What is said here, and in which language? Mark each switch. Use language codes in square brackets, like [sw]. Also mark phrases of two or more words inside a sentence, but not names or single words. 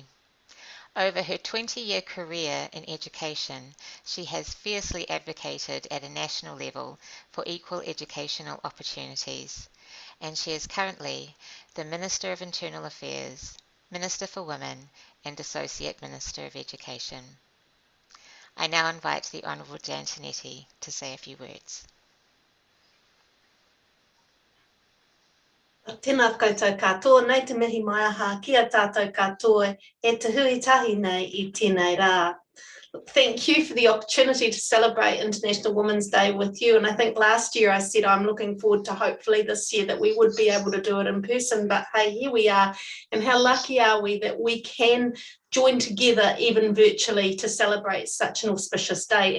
[en] Over her 20-year career in education, she has fiercely advocated at a national level for equal educational opportunities, and she is currently the Minister of Internal Affairs, Minister for Women, and Associate Minister of Education. I now invite the Honourable Jan Tinetti to say a few words. [mi] Tēnā koutou katoa, nei te mihi mai aha ki a tātou katoa e te huitahi nei I tēnei rā. [en] Thank you for the opportunity to celebrate International Women's Day with you. And I think last year I said I'm looking forward to hopefully this year that we would be able to do it in person. But hey, here we are. And how lucky are we that we can join together even virtually to celebrate such an auspicious day.